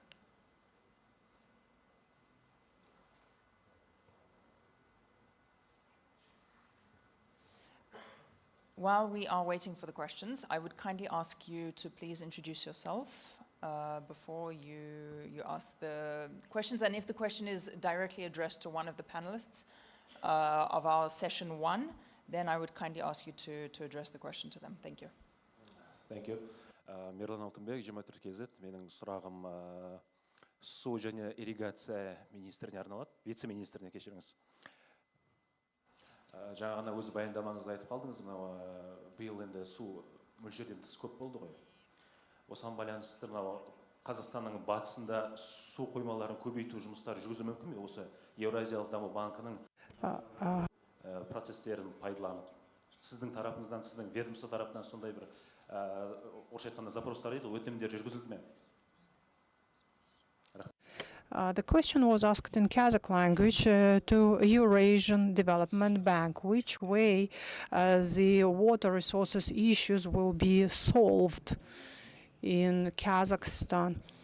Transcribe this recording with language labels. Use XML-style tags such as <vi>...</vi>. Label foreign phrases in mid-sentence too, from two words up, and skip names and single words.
<en>While we are waiting for the questions, I would kindly ask you to please introduce yourself before you ask the questions. And if the question is directly addressed to one of the panelists of our session 1, then I would kindly ask you to address the question to them. Thank you. Thank you.</en> <kk>Мирлан Алтынбек, 24 KZ. Менің сұрағым су және ирригация министріне арналады, вице-министріне, кешіріңіз. Жаңа ғана өз баяндамаңызда айтып қалдыңыз, мынау биыл енді су мөлшерден тыс көп болды ғой. Осыған байланысты мынау Қазақстанның батысында су қоймаларын көбейту жұмыстары жүргізу мүмкін бе? Осы Еуразиялық даму банкінің процестерін пайдаланып, сіздің тарапыңыздан, сіздің ведомство тарапынан сондай бір орысша айтқанда запростар еді, өтінімдер жүргізілді ме?</kk> <en>The question was asked in Kazakh language to Eurasian Development Bank, which way the water resources issues will be solved in Kazakhstan.</en>